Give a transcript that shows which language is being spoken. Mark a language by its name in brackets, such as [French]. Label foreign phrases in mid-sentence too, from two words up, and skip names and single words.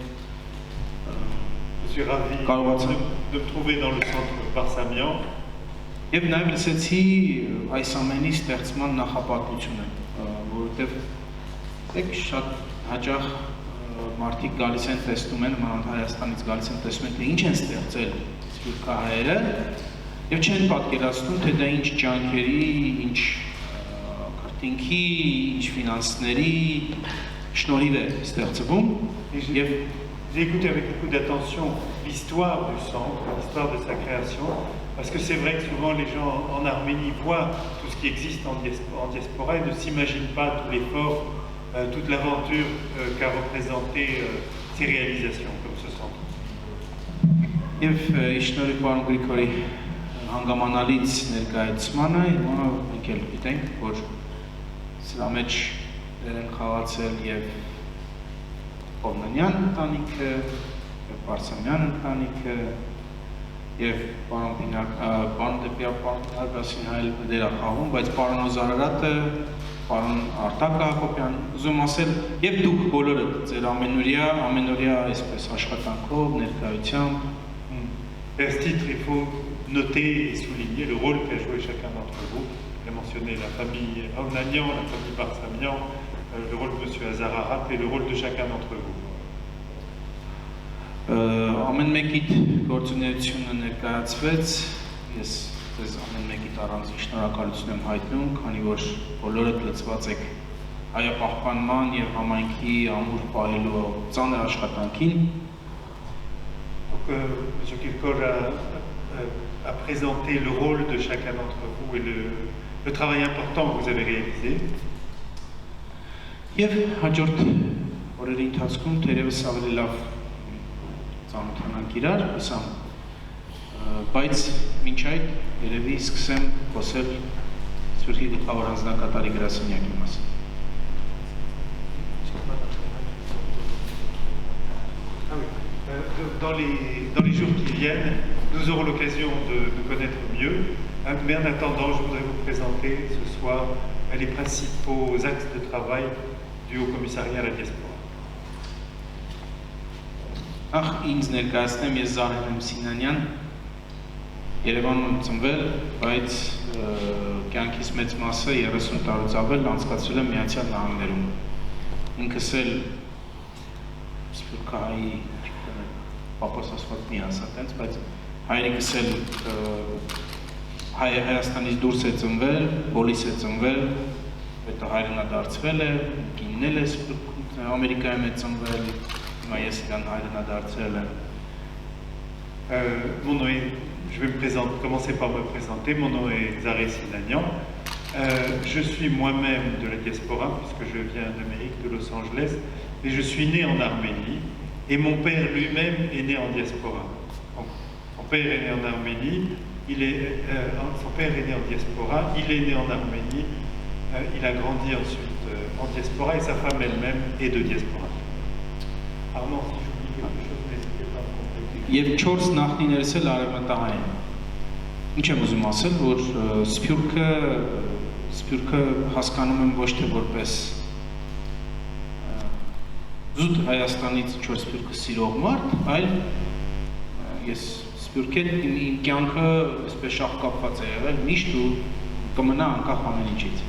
[French] Je suis ravi de me trouver dans le centre Barsamian. [Armenian] Եվ նաև լսեցի այս ամենի ստեղծման նախապատվությունը, որովհետև շատ հաճախ մարդիկ գալիս են տեսնում են, մանավանդ Հայաստանից գալիս են տեսնում են, թե ինչ են ստեղծել սփյուռքահայերը և չեն պատկերացնում, թե դա ինչ ջանքերի, ինչ քրտինքի, ինչ ֆինանսների շնորհիվ է ստեղծվում եւ [French] J'ai écouté avec beaucoup d'attention l'histoire du centre, l'histoire de sa création, parce que c'est vrai que souvent les gens en Arménie voient tout ce qui existe en diaspora et ne s'imaginent pas tout l'effort, toute l'aventure qu'a représenté ces réalisations comme ce centre. [Armenian] Եվ շնորհիվ պարոն Գրիգորի հանգամանալից ներկայացմանը հիմա մենք էլ գիտենք, որ սրա մեջ են խաղացել եւ Պողնանյան ընտանիքը, եւ Պարսամյան ընտանիքը եւ պարոն Դեպիապանյանը հայել դերախաղում, բայց պարոն Օզարարատը, պարոն Արտակ Հակոբյան, ուզում ասել, եւ դուք բոլորը ձեր ամենօրյա այսպես աշխատանքով, ներկայությամբ [French] À ce titre, il faut noter et souligner le rôle qu'a joué chacun d'entre vous. Il a mentionné la famille Aunanian, la famille Barsamian, le rôle de M. Azararat et le rôle de chacun d'entre vous. [Armenian] Ամեն մեկիդ գործունեությունը ներկայացվեց, ես ձեզ ամեն մեկիդ առանձին շնորհակալություն եմ հայտնում, քանի որ բոլորդ լծված եք հայապահպանման եւ համայնքի ամուր պահելու ծանր աշխատանքին։ [French] Donc, M. Kirkor a présenté le rôle de chacun d'entre vous et le travail important que vous avez réalisé. [Armenian] Եվ հաջորդ օրերի ընթացքում թերևս ավելի լավ ծանոթանանք իրար, հուսամ, բայց մինչ այդ երևի սկսեմ խոսել Սփյուռքի գլխավոր հանձնակատարի գրասենյակի մասին։ [French] Dans les jours qui viennent, nous aurons l'occasion de nous connaître mieux, mais en attendant, je voudrais vous présenter ce soir les principaux axes de travail du Haut-Commissariat à la diaspora. [Armenian] Ախ ինձ ներկայացնեմ, ես Զարեն եմ Սինանյան, Երևանում եմ ծնվել, բայց կյանքիս մեծ մասը 30 տարուց ավել անցկացրել եմ Միացյալ Նահանգներում։ Ինքս էլ սփյուռքահայի պապոս ասված մի ասա տենց, բայց հայրիկս էլ Հայաստանից դուրս է ծնվել, Բոլիս է ծնվել, հետո հայրենադարձվել է, կինն էլ է Ամերիկայում է ծնվել, հիմա ես իրան հայրենադարձել եմ։ [French] Mon nom est, je vais commencer par me présenter, mon nom est Zaré Sinanian. Je suis moi-même de la diaspora, puisque je viens d'Amérique, de Los Angeles, et je suis né en Arménie, et mon père lui-même est né en diaspora. Donc, son père est né en Arménie, son père est né en diaspora, il est né en Arménie, il a grandi ensuite en diaspora, et sa femme elle-même est de diaspora. Armand, si j'oublie quelque chose, n'hésitez pas à me compléter. [Armenian] Եվ 4 նախնիներս էլ արևմտահայ են։ Ինչ եմ ուզում ասել, որ Սփյուռքը հասկանում եմ ոչ թե որպես զուտ Հայաստանից 4 Սփյուռքը սիրող մարդ, այլ ես Սփյուռքեն իմ կյանքը այսպես շահ կապված է եղել միշտ ու կմնա անկախ ամեն ինչից։